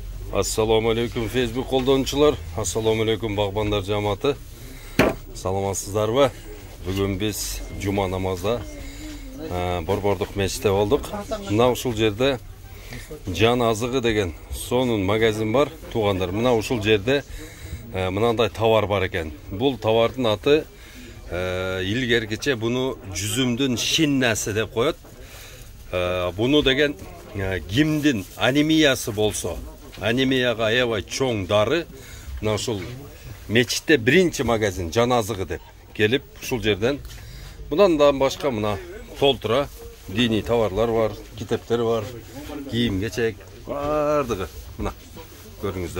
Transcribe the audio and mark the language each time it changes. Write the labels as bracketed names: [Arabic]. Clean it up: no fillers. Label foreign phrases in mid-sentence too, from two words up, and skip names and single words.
[Arabic] السلام عليكم [Kazakh] Facebook қолданушылар, [Arabic] السلام عليكم [Kazakh] бағбандар жаматы. Саламатсыздар ба? Бүгін біз жұма намазда Борбордық мешітте болдық. [Kyrgyz] Мына ушул жерде Жан азығы деген сонун магазин бар. Туғандар, мына ушул жерде мынандай товар бар екен. Бұл товардың аты илгеркече буну жүзүмдүн шиннасы деп коет. Буну деген кимдин анемиясы болсо, анемияга аябай чоң дары, мына ушул мечитте биринчи магазин Жан азығы деп келип, ушул жерден мындан да башка мына толтура диний товарлар бар, китептер бар, кийим кечек бардыгы мына көрүңүздөр.